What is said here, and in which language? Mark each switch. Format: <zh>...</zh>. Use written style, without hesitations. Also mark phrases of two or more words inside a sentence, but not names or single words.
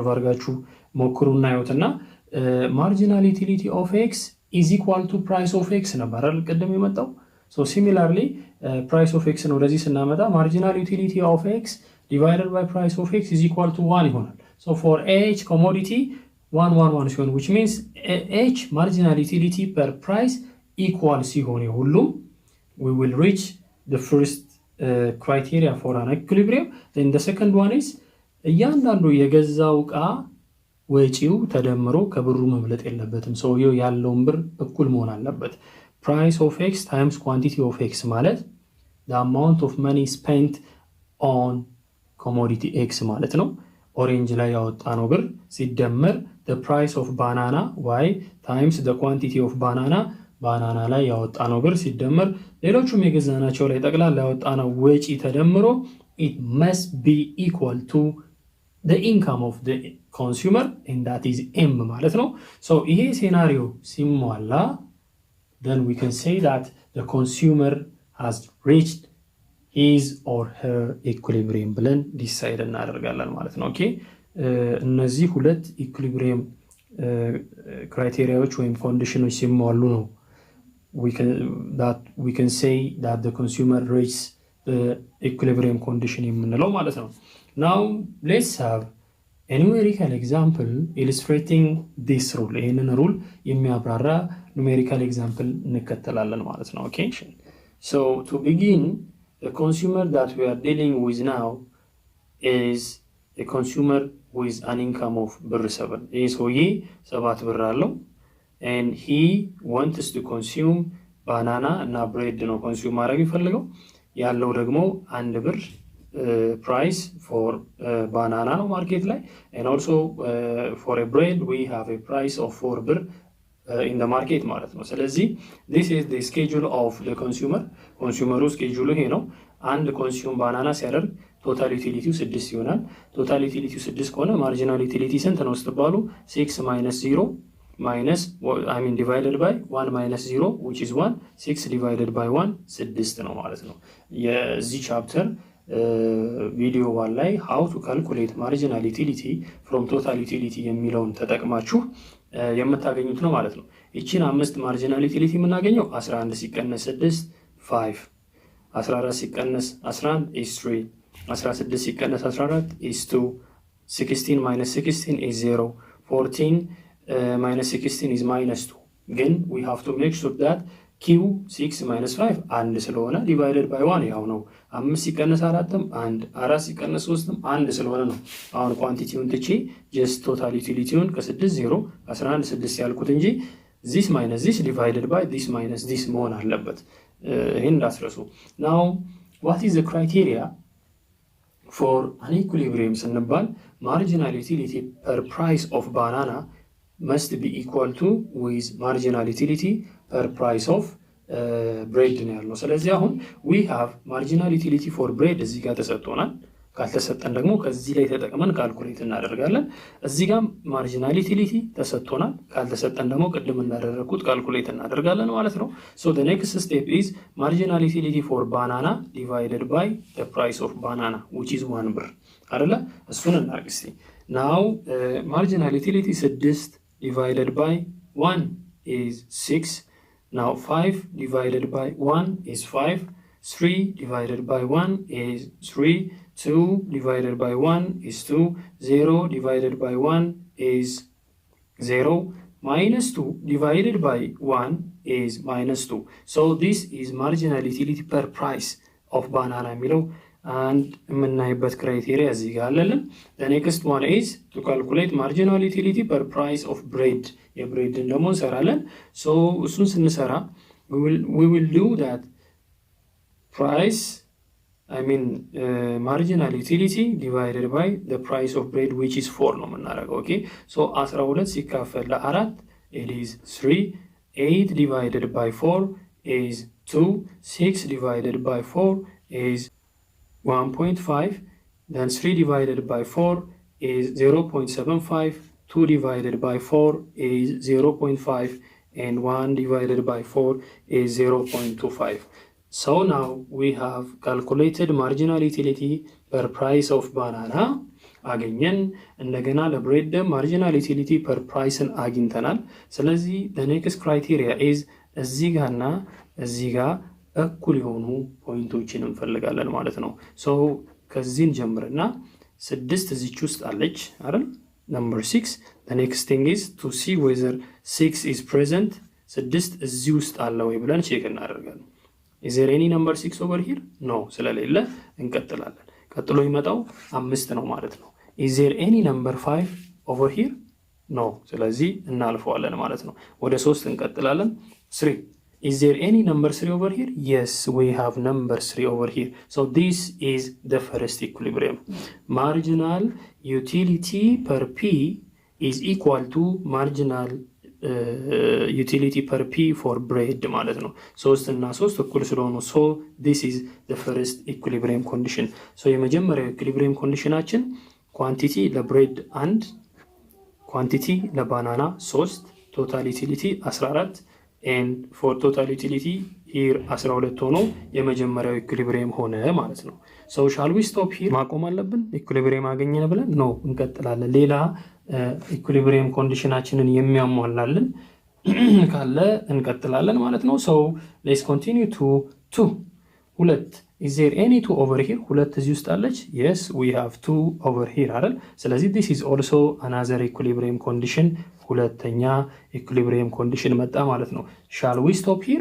<am>አድርጋችሁ ሞክሩ እናዩትና</am> <en>marginal utility of x is equal to price of x</en> <am>ነበር አይደል ቅድም የመጣው።</am> <en>so similarly price of x</en> <am>ነው ወደዚህ ስናመጣ</am> <en>marginal utility of x divided by price of x is equal to 1 ይሆናል። so for each commodity 1 1 1 ሲሆን which means each marginal utility per price equal</en> <am>ሲሆን ሁሉም</am> <en>we will reach the first criteria for an equilibrium. Then the second one is</en> <am>እያንዳንዱ የገዛው ዕቃ ወጪው ተደምሮ ከብሩ መብለጥ የለበትም። ሰውየው ያለውን ብር እኩል መሆን አለበት።</am> <en>price of x times quantity of x</en> <am>ማለት</am> <en>the amount of money spent on commodity x</en> <am>ማለት ነው። ኦሬንጅ ላይ ያወጣነው ብር ሲደመር</am> <en>the price of banana y times the quantity of</en> <am>ባናና ላይ ያወጣነው ብር ሲደመር ሌሎቹም የገዛናቸው ላይ ጠቅላላ ያወጣነው ወጪ ተደምሮ</am> <en>it must be equal to the income of the consumer and that is M</en> <am>ማለት ነው። so ይሄ ሴናሪዮ ሲሟላ</am> <en>then we can say that the consumer has reached his or her equilibrium</en> <am>ብለን ዲሳይድ እናደርጋለን ማለት ነው። ኦኬ እነዚህ ሁለት</am> <en>equilibrium criteria</en> <am>ወይም ኮንዲሽኖች ሲሟሉ ነው</am> <en>we can say that the consumer reaches the equilibrium condition</en> <am>የምንለው ማለት ነው።</am> <en>now let's have a numerical example illustrating this rule.</en> <am>ይሄንን ሩል የሚያብራራ</am> <en>numerical example</en> <am>እንከተላለን ማለት ነው።</am> <en>okay so to begin, the consumer that we are dealing with now is a consumer with an income of ብር 7 ይሄ</en> <am>ሰውዬ 7 ብር አለው</am> <en>and he wants to consume banana</en> <am>እና bread ነው consume ማድረግ ይፈልገው ያለው ደግሞ 1 ብር</am> <en>price for banana</en> <am>ነው ማርኬት ላይ</am> <en>and also for a bread we have a price of 4</en> <am>ብር</am> <en>in the market</en> <am>ማለት ነው። ስለዚህ</am> <en>this is the schedule of the consumer schedule</en> <am>ይሄ ነው። አንድ</am> <en>consume banana</en> <am>ሲያደርግ</am> <en>total utility</en> <am>6 ይሆናል።</am> <en>total utility</en> <am>6 ከሆነ</am> <en>marginal utility</en> <am>ስንት ነው ስትባሉ</am> <en>6 minus 0 minus divided by 1 minus 0 which is 1 6</en> <am>divided by 1 6 ነው ማለት ነው። የዚህ ቻፕተር</am> <en>video one</en> <am>ላይ</am> <en>how to calculate marginal utility from total utility</en> <am>የሚለውን ተጠቅማችሁ የምታገኙት ነው ማለት ነው። እቺን 5</am> <en>marginal utility</en> <am>የምናገኘው 11 ሲቀነስ 6 5 14 ሲቀነስ 11 is 3 16 ሲቀነስ 14 is 2</am> <en>16 minus 16 is 0 14 minus 16 is minus 2 ግን we have to make sure that q 6 minus 5</en> <am>አንድ ስለሆነ</am> <en>divided by 1</en> <am>ያው ነው 5 ሲቀነስ 4ም 1 4 ሲቀነስ 3ም 1 ስለሆነ ነው። አሁን ኳንቲቲውን</am> <en>ትቼ just total utilityውን ከ6 0 11 6</en> <am>ያልኩት እንጂ</am> <en>this minus this divided by this minus this</en> <am>መሆን አለበት። ይሄን እንዳትረሱ።</am> <en>now what is the criteria for an equilibrium ስንባል marginal utility per price of banana must be equal to with marginal utility</en> <am>per price of bread ነው ያለው። ስለዚህ አሁን</am> <en>we have marginal utility for bread</en> <am>እዚህ ጋር ተሰጥቶናል። ካልተሰጠን ደግሞ ከዚህ ላይ ተጠቅመን ካልኩሌት እናደርጋለን። እዚህ ጋር</am> <en>marginal utility</en> <am>ተሰጥቶናል። ካልተሰጠን ደግሞ ቅድም እንዳደረኩት ካልኩሌት እናደርጋለን ማለት ነው።</am> <en>so the next step is marginal utility for banana divided by the price of banana which is 1</en> <am>ብር አይደለ? እሱን እናርግ እስቲ።</am> <en>now marginal utility 6 divided by 1 is 6. now 5 divided by 1 is 5. 3 divided by 1 is 3. 2 divided by 1 is 2. 0 divided by 1 is 0. minus 2 divided by 1 is minus 2. so this is marginal utility per price of banana የሚለው and</en> <am>የምናይበት ክራይቴሪያ እዚህ ጋር አለልን።</am> <en>the next one is to calculate marginal utility per price of bread</en> <am>የብሬድን ደግሞ እንሰራለን።</am> <en>so</en> <am>እሱን ስንሰራ</am> <en>we will do that price marginal utility divided by the price of bread which is 4</en> <am>ነው የምናደርገው።</am> <en>okay so 12</en> <am>ሲካፈል ለ4</am> <en>it is 3. 8 divided by 4 is 2. 6 divided by 4 is 1.5. then 3 divided by 4 is 0.75, 2 divided by 4 is 0.5, and 1 divided by 4 is 0.25. So now we have calculated marginal utility per price of banana</en> <am>አገኘን። እንደገና ለብሬድ</am> <en>marginal utility per price</en> <am>አግኝተናል። ስለዚህ</am> <en>the next criteria is</en> <am>እዚህ ጋርና እዚህ ጋር እኩል የሆኑ ፖይንቶችን እንፈልጋለን ማለት ነው። ሶ ከዚህን ጀምርና 6 እዚች ውስጥ አለች አይደል?</am> <en>number 6. the next thing is to see whether 6 is present.</en> <am>6 እዚህ ውስጥ አለ ወይ ብለን ቼክ እናደርጋለን።</am> <en>is there any number 6 over here?</en> <am>no ስለሌለ እንቀጥላለን። ቀጥሎ ይመጣው 5 ነው ማለት ነው።</am> <en>is there any number 5 over here?</en> <am>no ስለዚህ እናልፈዋለን ማለት ነው። ወደ 3 እንቀጥላለን። 3.</am> <en>is there any number 3 over here? yes we have number 3 over here. so this is the first equilibrium. marginal utility per p is equal to marginal utility per p for bread</en> <am>ማለት ነው። 3 እና 3 እኩል ስለሆኑ</am> <en>so this is the first equilibrium condition.</en> <am>so የመጀመሪያው</am> <en>equilibrium conditionአችን</en> <am>ኳንቲቲ ለብሬድ 1 ኳንቲቲ ለባናና 3</am> <en>total utility 14 and for total utility here 12</en> <am>ሆኖ የመጀመሪያው equilibrium ሆነ ማለት ነው።</am> <en>so shall we stop here?</en> <am>ማቆም አለብን? equilibrium አገኘን ብለን ነው እንቀጥላለን። ሌላ ኢኩሊብሪየም ኮንዲሽናችንን የሚያሟላልን ካለ እንቀጥላለን ማለት ነው።</am> <en>so let's continue to 2. 2 is there any 2 over here?</en> <am>2 እዚህ ውስጥ አለች?</am> <en>yes we have 2 over here አይደል? ስለዚህ this is also another equilibrium condition.</en> <am>ሁለተኛ</am> <en>equilibrium condition</en> <am>መጣ ማለት ነው።</am> <en>shall we stop here?</en>